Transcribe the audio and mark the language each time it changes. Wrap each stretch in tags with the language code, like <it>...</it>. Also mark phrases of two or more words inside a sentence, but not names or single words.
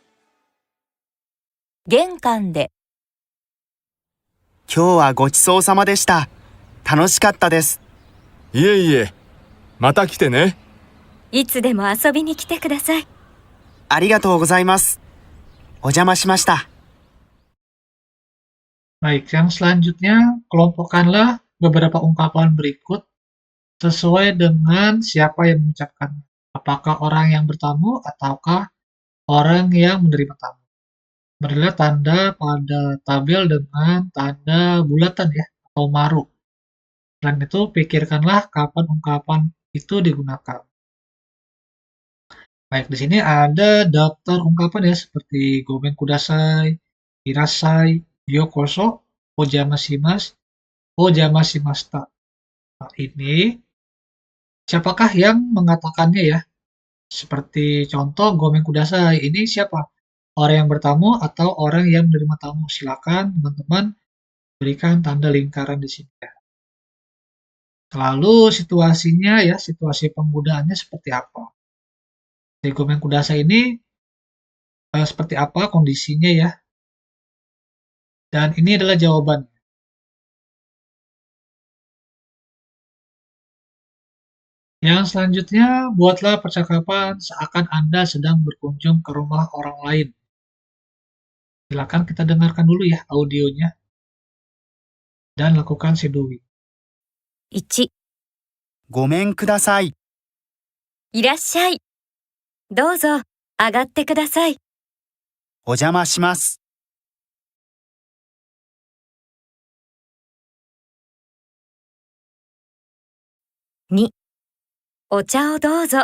<ja>玄関で、今日はごちそうさまでした。楽しかったです。いえいえ、また来てね。いつでも遊びに来てください。ありがとうございます。お邪魔しました。</ja> <id>Baik, yang selanjutnya kelompokkanlah beberapa ungkapan berikut sesuai dengan siapa yang mengucapkannya. Apakah orang yang bertamu ataukah orang yang menerima tamu. Berilah tanda pada tabel dengan tanda bulatan ya, atau maru. Selain itu, pikirkanlah kapan ungkapan itu digunakan. Baik, di sini ada daftar ungkapan ya, seperti</id> <ja>ごめんください、いらっしゃい、ようこそ, お邪魔します、お邪魔しました.</ja> <id>Nah, ini siapakah yang mengatakannya ya? Seperti contoh</id> <ja>ごめんください,</ja> <id>ini siapa? Orang yang bertamu atau orang yang menerima tamu? Silakan teman-teman berikan tanda lingkaran di sini ya. Lalu situasinya ya, situasi penggunaannya seperti apa? Di</id> <ja>ごめんください</ja> <id>ini seperti apa kondisinya ya? Dan ini adalah jawaban. Yang selanjutnya, buatlah percakapan seakan Anda sedang berkunjung ke rumah orang lain. Silakan kita dengarkan dulu ya audionya dan lakukan shadowing.</id> <ja>1、ごめんください。いらっしゃい。どうぞ、上がってください。お邪魔します。 2、お茶をどうぞ。</ja>